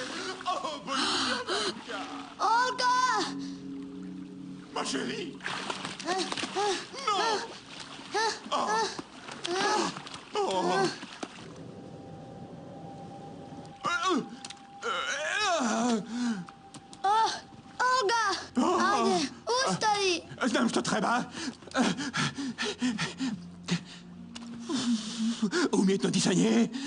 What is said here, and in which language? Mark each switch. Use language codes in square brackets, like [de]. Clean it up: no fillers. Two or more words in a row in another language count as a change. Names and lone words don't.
[hr] Olga! [fr] Ma chérie! Non! [hr] Olga! Ajde, ustavi! Znam što treba. Umjetno disanje.